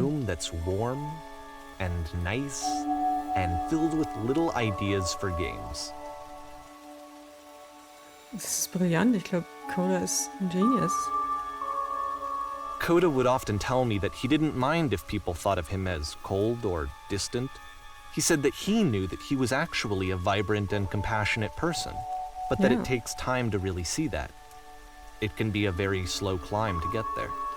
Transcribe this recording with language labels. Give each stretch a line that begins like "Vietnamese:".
English: room that's warm and nice and filled with little ideas for games.
German: Das ist brillant. Ich glaube, Coda ist ein Genius.
English: Coda would often tell me that he didn't mind if people thought of him as cold or distant. He said that he knew that he was actually a vibrant and compassionate person, but that Yeah. it takes time to really see that. It can be a very slow climb to get there.